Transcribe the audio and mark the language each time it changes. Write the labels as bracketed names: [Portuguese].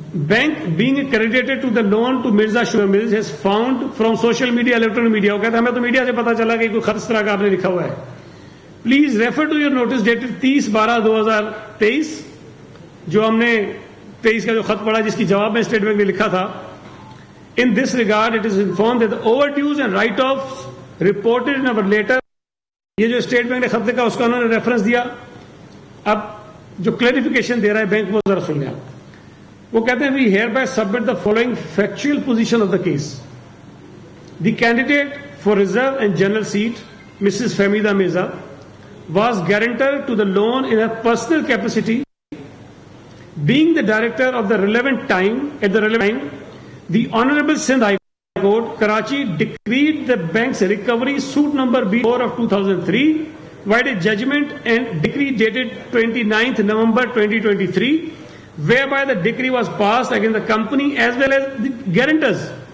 [English] Bank being accredited to the loan to Mirza Sugar Mills has found from social media, electronic media. [Urdu] وہ کہتا ہے ہمیں تو media سے پتا چلا کہ کوئی خط اس طرح کا آپ نے لکھا ہوا ہے. [English] Please refer to your notice dated 30/12/2023 [Urdu] جو ہم نے 23 کا جو خط پڑھا جس کی جواب میں اسٹیٹ بینک نے لکھا تھا. [English] In this regard it is informed that the overdues and write-offs reported in our letter. [Urdu] یہ جو اسٹیٹ بینک نے خط لکھا اس کا انہوں نے ریفرنس دیا. اب جو کلیریفیکیشن دے رہا ہے بینک وہ ذرا سن لیں. وہ کہتے ہیں [English] we hereby submit the following factual position of the case. The candidate for reserve and general seat, Mrs. Fahmida Mirza, was guarantor to the loan in her personal capacity. Being the director of the relevant time, at the relevant time, the Honorable Sindh High Court, Karachi, decreed the bank's recovery suit number B4 of 2003, vide a judgment and decree dated 29th November 2023, whereby the decree was passed against the company as well as the guarantors.